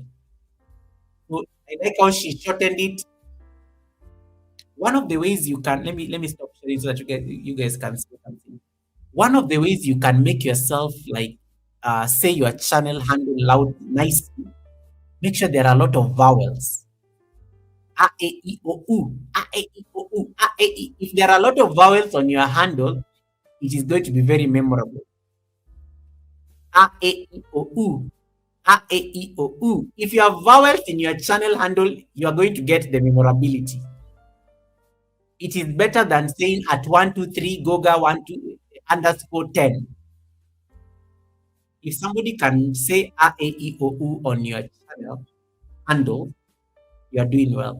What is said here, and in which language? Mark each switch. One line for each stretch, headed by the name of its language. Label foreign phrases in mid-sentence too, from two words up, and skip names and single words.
English: So I like how she shortened it. One of the ways you can let me stop sharing so that you guys can see something. One of the ways you can make yourself like say your channel handle loud nicely. Make sure there are a lot of vowels. A, E, I, O, U. A, E, I, O, U. A, E, I. If there are a lot of vowels on your handle, it is going to be very memorable. A, E, I, O, U. A, E, I, O, U. If you have vowels in your channel handle, you are going to get the memorability. It is better than saying at 123 Goga 12_10. If somebody can say A, E, I, O, U on your channel handle, you are doing well.